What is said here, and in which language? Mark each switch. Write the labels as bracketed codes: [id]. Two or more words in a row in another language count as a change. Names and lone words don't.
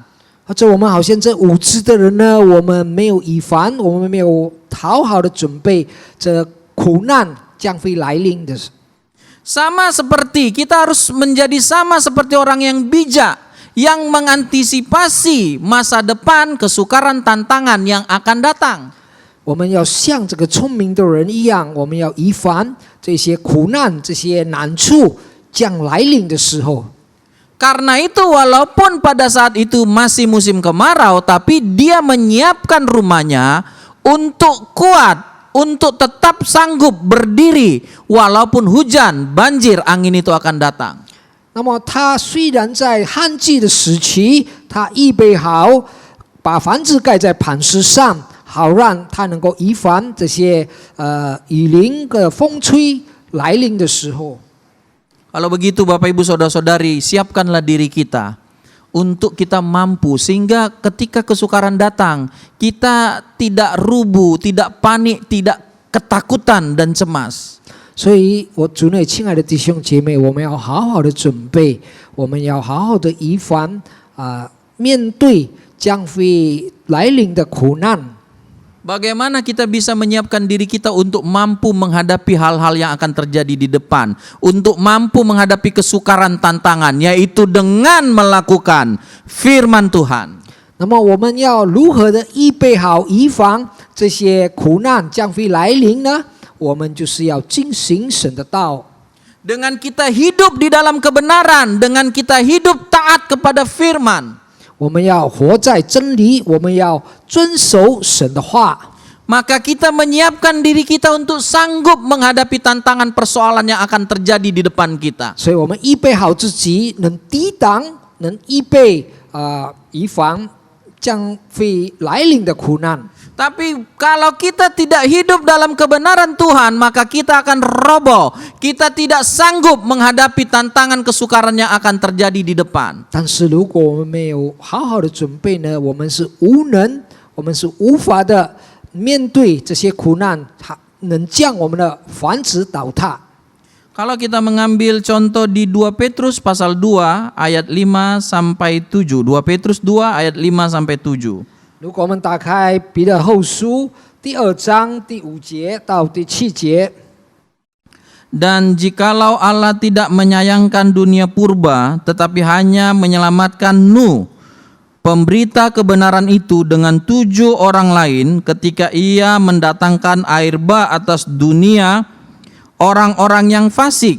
[zh] 或者我们好像这无知的人呢，我们没有预防，我们没有好好的准备这苦难将会来临的。 [id] Sama seperti kita harus menjadi sama seperti orang yang bijak yang mengantisipasi masa depan, kesukaran, tantangan yang akan datang. [zh] 我们要像这个聪明的人一样，我们要预防这些苦难、这些难处将来临的时候。 [id] Karena itu walaupun pada saat itu masih musim kemarau, tapi dia menyiapkan rumahnya untuk kuat, untuk tetap sanggup berdiri walaupun hujan, banjir, angin itu akan datang. [zh] 那么他虽然在旱季的时期，他预备好把房子盖在磐石上，好让他能够预防这些雨淋的风吹来临的时候。 [id] Kalau begitu Bapak Ibu Saudara-saudari, siapkanlah diri kita untuk kita mampu sehingga ketika kesukaran datang kita tidak rubuh, tidak panik, tidak ketakutan dan cemas. [zh] 所以，我主内亲爱的弟兄姐妹，我们要好好的准备，我们要好好的预防面对将会来临的苦难。 [id] Bagaimana kita bisa menyiapkan diri kita untuk mampu menghadapi hal-hal yang akan terjadi di depan, untuk mampu menghadapi kesukaran tantangan, yaitu dengan melakukan firman Tuhan. [zh] 那么我们要如何的预备好预防这些苦难将会来临呢？我们就是要进行神的道。 [id] Dengan kita hidup di dalam kebenaran, dengan kita hidup taat kepada firman, [zh] 我们要活在真理，我们要遵守神的话。 [id] maka kita menyiapkan diri kita untuk sanggup menghadapi tantangan persoalan yang akan terjadi di depan kita. [zh] 所以我们预备好自己，能抵挡，能预备预防将会来临的苦难。 [id] Tapi kalau kita tidak hidup dalam kebenaran Tuhan, maka kita akan roboh. Kita tidak sanggup menghadapi tantangan kesukaran yang akan terjadi di depan. [zh] 但是如果我们没有好好的准备呢，我们是无能，我们是无法的面对这些苦难，它能将我们的房子倒塌。 [id] Kalau kita mengambil contoh di 2 Petrus pasal 2 ayat 5 sampai 7. 2 Petrus 2 ayat 5 sampai 7. [zh] 如果我们打开彼得后书第2章第5节到第7节。 [id] Dan jikalau Allah tidak menyayangkan dunia purba, tetapi hanya menyelamatkan Nuh, pemberita kebenaran itu dengan 7 orang lain, ketika ia mendatangkan air bah atas dunia orang-orang yang fasik.